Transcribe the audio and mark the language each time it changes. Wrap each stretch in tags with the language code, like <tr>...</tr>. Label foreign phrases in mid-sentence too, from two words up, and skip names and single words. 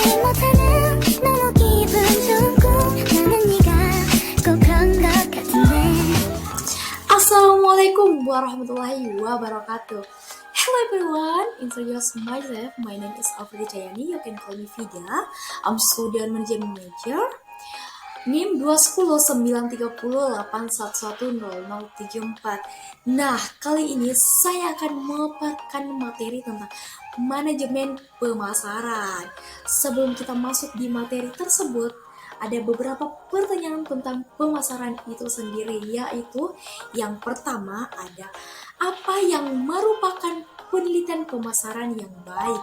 <ko>못하는 너무 기분 좋은 꿈 나는 네가 꼭 그런 것 같은데.</ko> <ar>السلام عليكم ورحمة الله وبركاته.</ar> <en>Hello everyone, introduce myself. My name is Afridi Jayani. You can call me Vida. I'm student management major.</en> <id>NIM 2109308110074. Nah, kali ini saya akan memaparkan materi tentang manajemen pemasaran. Sebelum kita masuk di materi tersebut, ada beberapa pertanyaan tentang pemasaran itu sendiri, yaitu yang pertama ada apa yang merupakan penelitian pemasaran yang baik.</id>